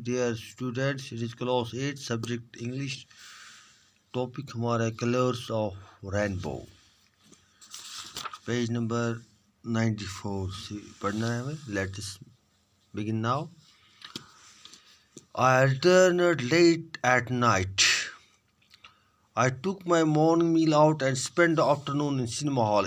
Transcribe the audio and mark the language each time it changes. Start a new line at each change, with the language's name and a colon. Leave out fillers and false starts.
English: Dear students, it is class 8, subject English. Topic हमारा colors of rainbow.
Hindi: Page number 94 से पढ़ना है हमें.
English: Let us begin now. I returned late at night. I took my morning meal out and spent the afternoon in cinema hall.